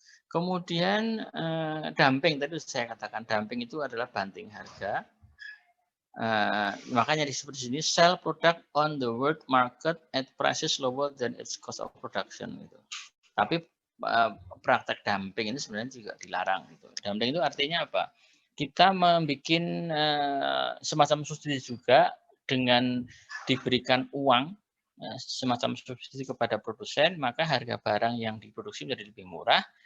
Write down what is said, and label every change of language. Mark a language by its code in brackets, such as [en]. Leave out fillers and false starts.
[id] Kemudian dumping, tadi saya katakan dumping itu adalah banting harga. Makanya disebut di sini [en] sell product on the world market at prices lower than its cost of production. [id] Gitu. Tapi praktek dumping ini sebenarnya juga dilarang. Gitu. Dumping itu artinya apa? Kita membuat semacam subsidi juga dengan diberikan uang semacam subsidi kepada produsen, maka harga barang yang diproduksi menjadi lebih murah.